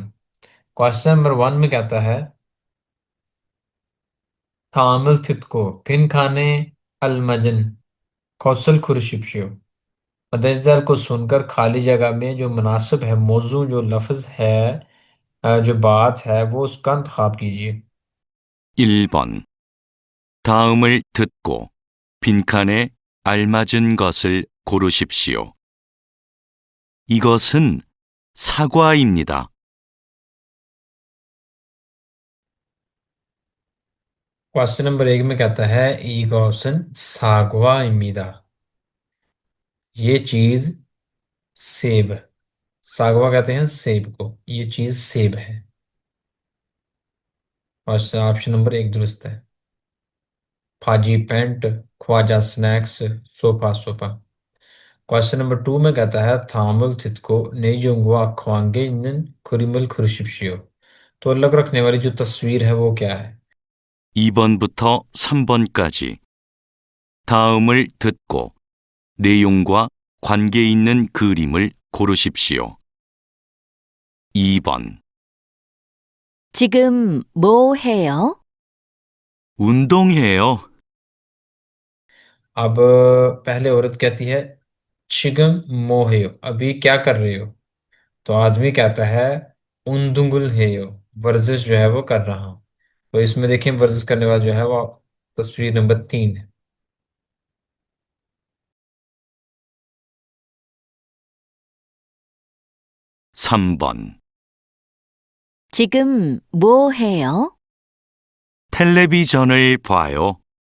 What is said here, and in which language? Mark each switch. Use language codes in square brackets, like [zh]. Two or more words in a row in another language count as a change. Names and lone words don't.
[hi] क्वेश्चन नंबर 1 में कहता है [ko] 다음을 듣고 빈칸에 알맞은 것을 고르십시오, [hi] मदजदर को सुनकर खाली जगह में जो मुनासिब है मौजू जो लफ्ज़ है, जो बात है वो उसका इंतखाब कीजिए। [ko] 1번. 다음을 듣고 빈칸에 알맞은 것을 고르십시오. 이것은 사과입니다. [hi] क्वेश्चन नंबर 1 में कहता है [ko] 이것은 사과입니다, [hi] ये चीज सेब, सागवा कहते हैं सेब को, ये चीज सेब है। और ऑप्शन नंबर 1 दुरुस्त है। फाजी पेंट, ख्वाजा स्नैक्स, सोफा सोफा। क्वेश्चन नंबर 2 में कहता है [ko] 다음을 듣고 내용과 관계 있는 그림을 고르십시오, [hi] तो अलग रखने वाली जो तस्वीर है वो क्या है? [ko] 2번부터 3번까지 다음을 듣고 내용과 관계 있는 그림을 고르십시오. 2번. 지금 뭐 해요? 운동해요. [hi] अब पहले औरत कहती है [ko] 지금 뭐 해요, [hi] अभी क्या कर रहे हो? तो आदमी कहता है [ko] 운동을 해요, [hi] वर्जिश जो है वो कर रहा हूँ। तो इसमें देखिए वर्जिश करने वाला जो है वो तस्वीर नंबर 3 है। [ko] 3번. 지금 뭐 해요? 텔레비전을 봐요.